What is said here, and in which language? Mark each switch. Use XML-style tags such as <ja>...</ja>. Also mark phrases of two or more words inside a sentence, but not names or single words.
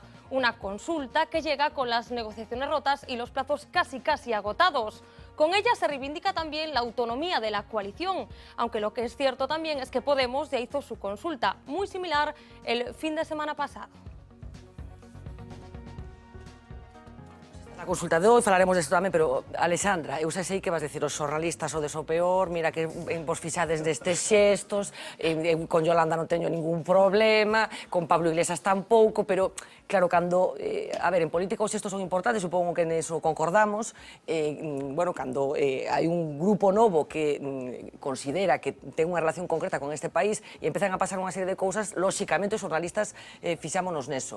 <es>Una consulta que llega con las negociaciones rotas y los plazos casi agotados. Con ella se reivindica también la autonomía de la coalición, aunque lo que es cierto también es que Podemos ya hizo su consulta, muy similar el fin de semana pasado.</es> <gl>Na consulta de hoy falaremos desto tamén, pero, Alexandra, eu xa sei que vas decir os xornalistas o deso peor, mira que vos fixades destes xestos, con Yolanda non teño ningún problema, con Pablo Iglesias tampouco, pero, claro, cando, a ver, en política os xestos son importantes, supongo que neso concordamos, bueno, cando hai un grupo novo que considera que ten unha relación concreta con este país e empezan a pasar unha serie de cousas, lóxicamente os xornalistas fixámonos neso.</gl>